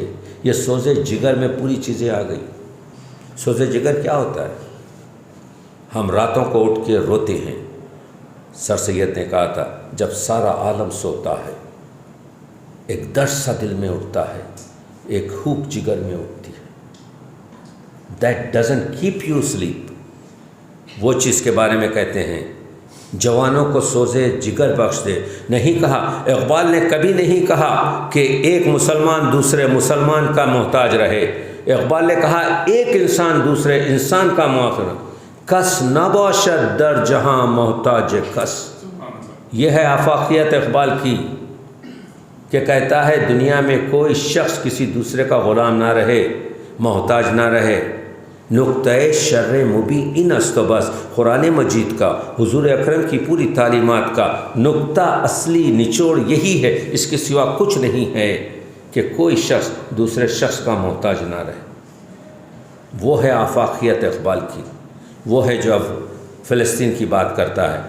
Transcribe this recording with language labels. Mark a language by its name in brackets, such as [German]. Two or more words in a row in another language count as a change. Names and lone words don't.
[Urdu] یہ سوز جگر میں پوری چیزیں آ گئی. سوز جگر کیا ہوتا ہے؟ ہم راتوں کو اٹھ کے روتے ہیں. سر سید نے کہا تھا جب سارا عالم سوتا ہے ایک درد سا دل میں اٹھتا ہے، ایک ہوپ جگر میں اٹھتی ہے. [English] that doesn't keep you asleep. [Urdu] وہ چیز کے بارے میں کہتے ہیں جوانوں کو سوزے جگر بخش دے. نہیں کہا، اقبال نے کبھی نہیں کہا کہ ایک مسلمان دوسرے مسلمان کا محتاج رہے. اقبال نے کہا ایک انسان دوسرے انسان کا محتاج. [Persian] کس نہ باشد در جہاں محتاج کس. [Urdu] یہ ہے آفاقیت اقبال کی کہ کہتا ہے دنیا میں کوئی شخص کسی دوسرے کا غلام نہ رہے، محتاج نہ رہے. [Persian] نقطۂ شر مبین است و بس. [Urdu] قرآن مجید کا، حضور اکرم کی پوری تعلیمات کا نقطہ اصلی نچوڑ یہی ہے، اس کے سوا کچھ نہیں ہے کہ کوئی شخص دوسرے شخص کا محتاج نہ رہے. وہ ہے آفاقیت اقبال کی. وہ ہے جو اب فلسطین کی بات کرتا ہے.